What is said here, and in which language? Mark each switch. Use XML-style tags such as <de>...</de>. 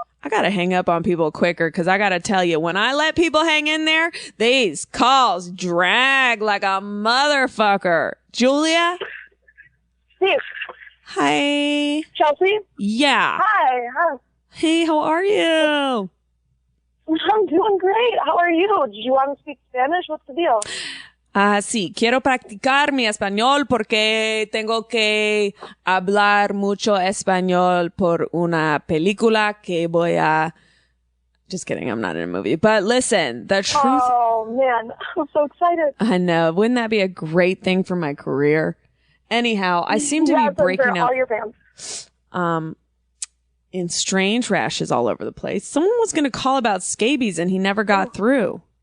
<en>I got to hang up on people quicker because I got to tell you, when I let people hang in there, these calls drag like a motherfucker. Julia? Steve. Hi. Chelsea? Yeah. Hi. Hey, how are you? I'm doing great. How are you? Do you want to speak Spanish? What's the deal?</en> <es>Sí, quiero practicar mi español porque tengo que hablar mucho español por una película que voy a...</es> <en>Just kidding, I'm not in a movie. But listen, the truth... Oh, man. I'm so excited. I know. Wouldn't that be a great thing for my career? Anyhow, I seem to be breaking out... all your fans. In strange rashes all over the place. Someone was going to call about scabies and he never got through.</en>